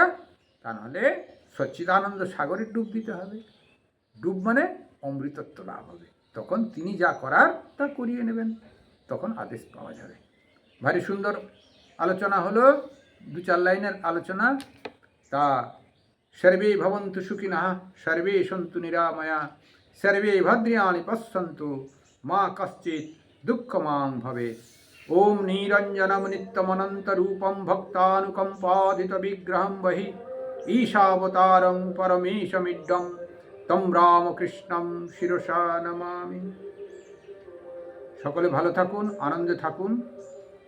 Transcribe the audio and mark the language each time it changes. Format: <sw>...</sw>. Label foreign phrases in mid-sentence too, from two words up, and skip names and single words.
<bn>তা নাহলে সচ্চিদানন্দ সাগরে ডুব দিতে হবে। ডুব মানে অমৃতত্ব লাভ হবে, তখন তিনি যা করার তা করিয়ে নেবেন, তখন আদেশ পাওয়া যাবে। ভারী সুন্দর আলোচনা হলো, 2-4 লাইনের আলোচনা।</bn> <sa>তা সর্বে ভবন্তু সুখিনঃ, সর্বে সন্তু নিরাময়া, সর্বে ভদ্রাণি পশ্যন্তু, মা কশ্চিৎ দুঃখমাং ভবেৎ। ওম নিরঞ্জনম নিত্যমনন্তরূপম ভক্তানুকম্পাদিত বিগ্রহম বহি ঈশাবতারং পরমেশমিড্ডম তম রামকৃষ্ণম শিরসা নমামি।</sa> <bn>সকলে ভালো থাকুন, আনন্দে থাকুন।</bn>